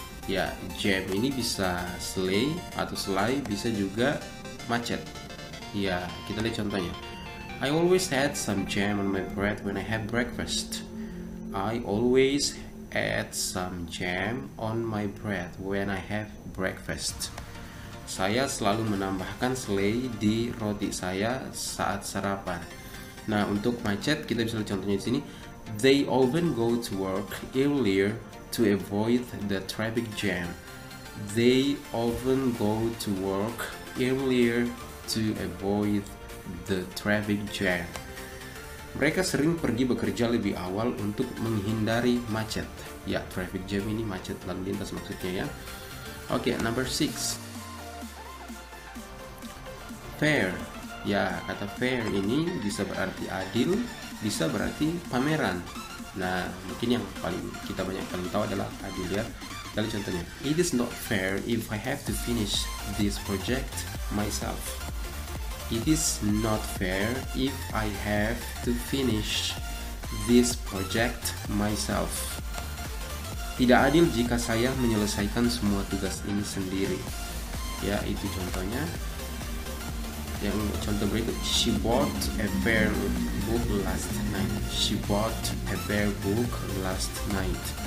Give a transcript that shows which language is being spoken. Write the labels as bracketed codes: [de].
[id] Ya, jam ini bisa sleigh atau selai, bisa juga macet. Ya, kita lihat contohnya. [en] I always add some jam on my bread when I have breakfast. I always add some jam on my bread when I have breakfast. [id] Saya selalu menambahkan selai di roti saya saat sarapan. Nah, untuk macet kita bisa lihat contohnya di sini. [en] They often go to work earlier to avoid the traffic jam. They often go to work earlier to avoid the traffic jam. [id] Mereka sering pergi bekerja lebih awal untuk menghindari macet. Ya, traffic jam ini macet lalu lintas maksudnya ya. Oke, [en] number 6. [id] Fair. Ya, kata fair ini bisa berarti adil, bisa berarti pameran. Nah, mungkin yang kita paling tahu adalah adil ya. Lalu contohnya, [en] it is not fair if I have to finish this project myself. It is not fair if I have to finish this project myself. [id] Tidak adil jika saya menyelesaikan semua tugas ini sendiri. Ya, itu contohnya. Yang contoh berikut, [en] she bought a bear book last night. She bought a bear book last night.